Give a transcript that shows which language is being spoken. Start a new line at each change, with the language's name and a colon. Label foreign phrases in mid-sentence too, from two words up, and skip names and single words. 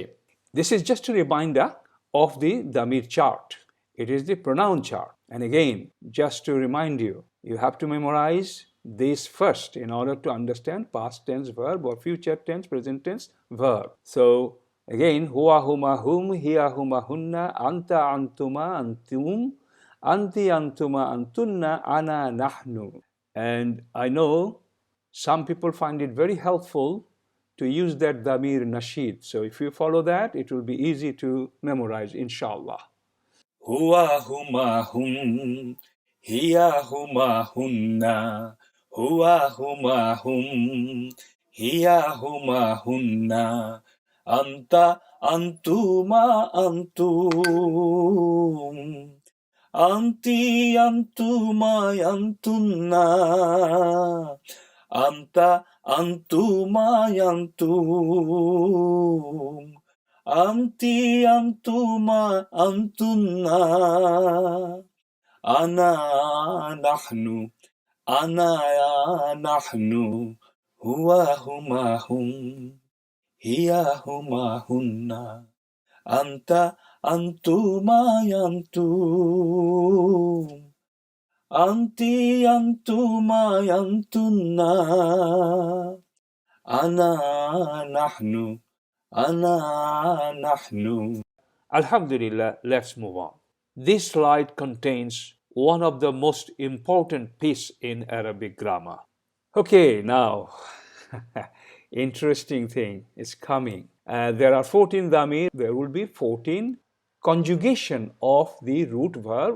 English: This is just a reminder of the Damir chart. It is the pronoun chart. And again, just to remind you, you have to memorize this first in order to understand past tense verb or future tense, present tense verb. So again,
Arabic: هو، هما، هم، هي، هما, هن، أنت، أنتما، أنتم، أنتِ، أنتما، أنتن، أنا، نحن.
English: And I know some people find it very helpful to use that Damir Nasheed. So if you follow that, it will be easy to memorize, inshallah.
Arabic: هو، هما، هم، هي، هما، هن، هو، هما، هم، هي، هما, هن، أنت، أنتما، أنتم، أنتِ، أنتما, أنتن، أنت، أنتما، أنتم، أنتِ، أنتما، أنتن، أنا، نحن, هو، هما، هم، هي، هما, هن، أنت، أنتما، أنتم، أنتِ، أنتما، أنتن، أنا، نحن، الحمد لله,
English: let's move on. This slide contains one of the most important pieces in Arabic grammar. Okay, now, interesting thing is coming. There are 14 Damir. There will be 14 conjugation of the root verb.